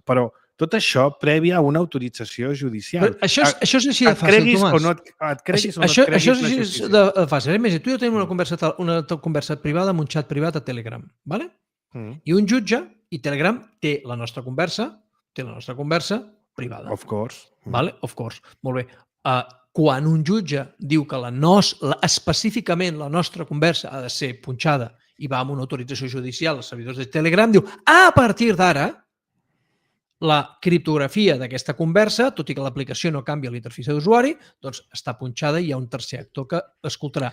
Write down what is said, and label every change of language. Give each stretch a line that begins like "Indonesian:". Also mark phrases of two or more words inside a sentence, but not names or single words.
Catalan: Però tot això prèvia a una autorització judicial. Això és així de fàcil, Tomàs. Et creguis o no et creguis. Això és així de fàcil. Imagina't, tu i jo tenim una conversa privada amb un xat privat a Telegram, d'acord? I un jutge, i Telegram té la nostra conversa privada.
English: Of course. Of course.
Catalan: Molt bé. Quan un jutge diu que específicament la nostra conversa ha de ser punxada i va amb una autorització judicial als servidors de Telegram, diu, a partir d'ara, la criptografia d'aquesta conversa, tot i que l'aplicació no canvia l'interfície d'usuari, doncs està punxada i hi ha un tercer actor que escoltarà.